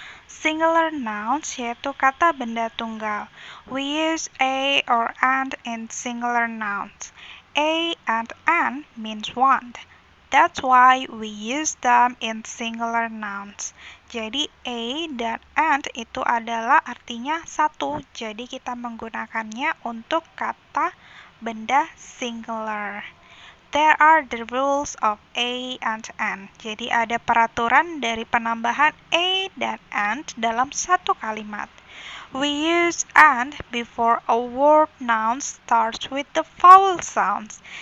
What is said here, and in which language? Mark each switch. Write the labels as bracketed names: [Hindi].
[English] Singular nouns [Indonesian] yaitu kata benda tunggal. [English] We use a or and in singular nouns. A and an means one. That's why we use them in singular nouns. [Indonesian] Jadi a dan and itu adalah artinya satu. Jadi kita menggunakannya untuk kata benda singular. [English] There are the rules of a and an. [Indonesian] Jadi ada peraturan dari penambahan a dan and dalam satu kalimat. [English] We use and before a word noun starts with the vowel sounds.